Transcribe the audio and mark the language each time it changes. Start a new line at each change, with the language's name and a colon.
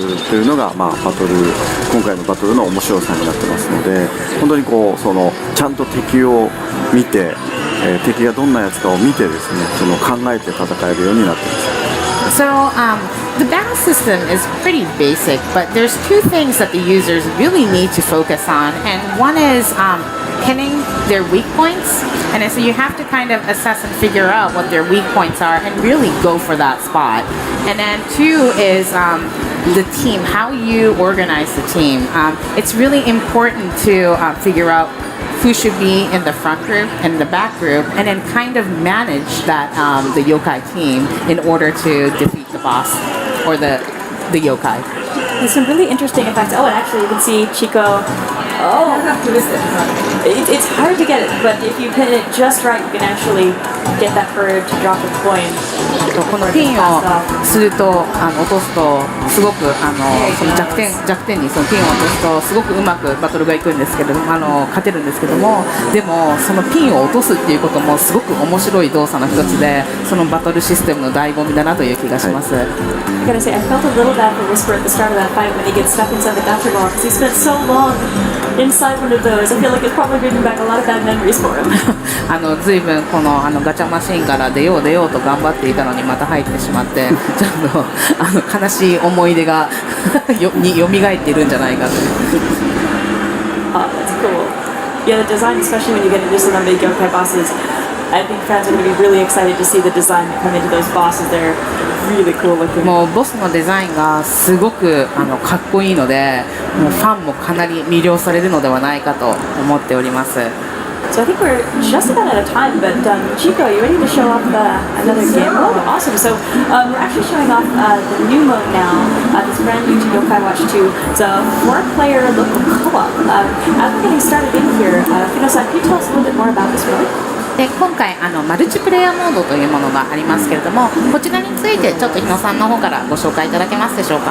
Japanese: というのが、今回のバトルの面白さになってますので、本当にこうちゃんと敵を見て、敵がどんなやつかを見てですね、考えて戦えるようになってます。
English: So the battle system is pretty basic, but there's two things that the users really need to focus on, and one is hitting their weak points, and so you have to kind of assess and figure out what their weak points are and really go for that spot. And then two is the team, how you organize the team. It's really important to figure out who should be in the front group and the back group, and then kind of manage that the yokai team in order to defeat the boss or the yokai. There's some really interesting effects. Oh, and actually you can see Chico. Oh, it's hard to get it, but if you hit it just right, you can actually get that bird to drop a coin.
Japanese: このピンをすると落とすとすごくその弱点にそのピンを落とすとすごくうまくバトルがいくんですけど勝てるんですけども、でもそのピンを落とすっていうこともすごく面白い動作の一つで、そのバトルシステムの醍醐味だなという気がします。
English: I gotta say, I felt a little bad for Whisper at the start of that fight when he gets stuck inside the gotcha ball because he spent so long inside one of those. I feel like it's probably bringing back a lot of bad memories for him.
Japanese: ずいぶんこのガチャマシンから出ようと頑張っていたのにまた入ってしまってちょっと悲しい思い出がに蘇っているんじゃないかと。
English: That's cool. Yeah, the design, especially when you get into some of the big yokai bosses, I think fans are going to be really excited to see the design that come into those bosses. They're really cool looking.
Japanese: もうボスのデザインがすごくかっこいいので、もうファンもかなり魅了されるのではないかと思っております。
English: So I think we're just about out of time, but Chico, you ready to show off another game mode? Awesome. So we're actually showing off the new mode now. This brand new to Yokai Watch 2. It's a 4-player local co-op. As we're getting started in here, Fino-san, can you tell us a little bit more about this mode?
Japanese: で今回マルチプレイヤーモードというものがありますけれども、こちらについてちょっと日野さんの方からご紹介いただけますでしょうか。